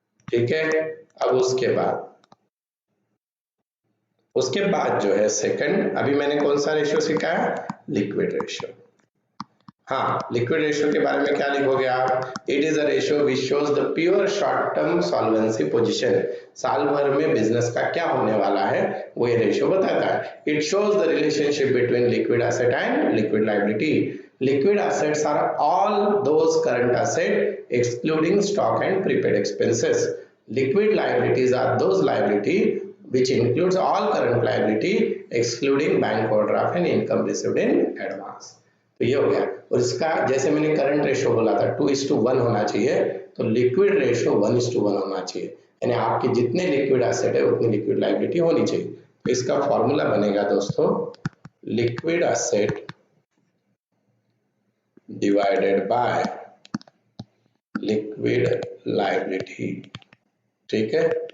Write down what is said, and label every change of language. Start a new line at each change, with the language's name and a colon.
Hindi: ठीक है अब उसके बाद जो है सेकंड अभी मैंने कौन सा रेशियो सिखाया लिक्विड रेशियो। हाँ लिक्विड रेशियो के बारे में क्या लिखोगे आप
English: It is a ratio which shows the pure short term solvency position.
Hindi: साल भर में बिजनेस का क्या होने वाला है वो ये रेशियो बताता है।
English: It shows the relationship between liquid asset and liquid liability. Liquid assets are all those current asset excluding stock and prepaid expenses. Liquid liabilities are those liability which includes all current liability excluding bank overdraft and income received in advance.
Hindi: तो ये हो गया। और इसका जैसे मैंने current ratio बोला था 2:1 होना चाहिए, तो लिक्विड रेशियो 1:1 होना चाहिए, यानी आपके जितने लिक्विड एसेट है उतनी लिक्विड लायबिलिटी होनी चाहिए। तो इसका फॉर्मूला बनेगा दोस्तों liquid asset divided by liquid liability. ठीक है।